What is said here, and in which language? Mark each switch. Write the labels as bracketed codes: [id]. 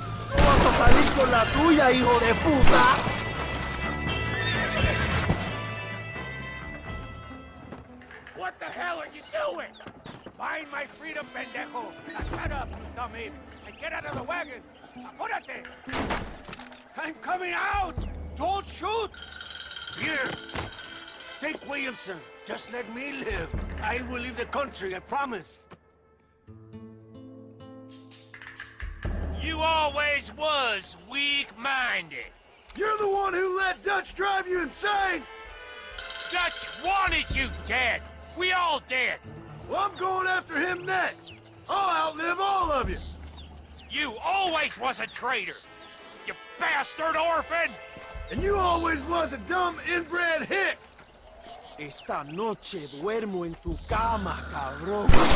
[es] No vas a salir con la tuya, hijo de puta. [en] What the hell are you doing? Find my freedom, pendejo! Now shut up, dummy! And get out of the wagon! Apúrate! I'm coming out! Don't shoot! Here. Take Williamson. Just let me live. I will leave the country, I promise. You always was weak-minded. You're the one who let Dutch drive you insane! Dutch wanted you dead. We all dead. Well, I'm going after him next. I'll outlive all of you. You always was a traitor. You bastard orphan. And you always was a dumb inbred hick. [es] Esta noche duermo en tu cama, cabrón.